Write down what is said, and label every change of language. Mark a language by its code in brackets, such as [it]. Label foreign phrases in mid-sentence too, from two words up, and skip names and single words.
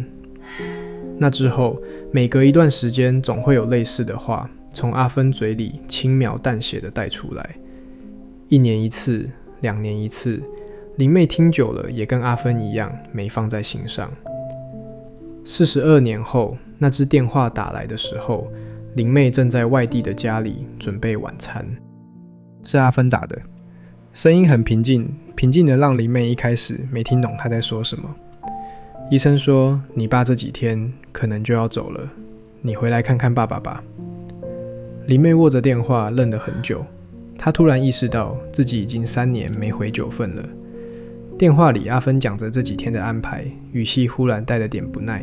[zh] 那之後，每隔一段時間總會有類似的話從阿芬嘴裡輕描淡寫的帶出來。1年一次，2年一次，林妹聽久了也跟阿芬一樣沒放在心上。42年後，那支電話打來的時候，林妹正在外地的家裡準備晚餐。是阿芬打的，聲音很平靜，平靜的讓林妹一開始沒聽懂她在說什麼。醫生說，你爸這幾天可能就要走了，你回來看看爸爸吧。林妹握着電話愣了很久，她突然意識到自己已經3年沒回九份了。電話裡阿芬講着這幾天的安排，語氣忽然帶了點不耐。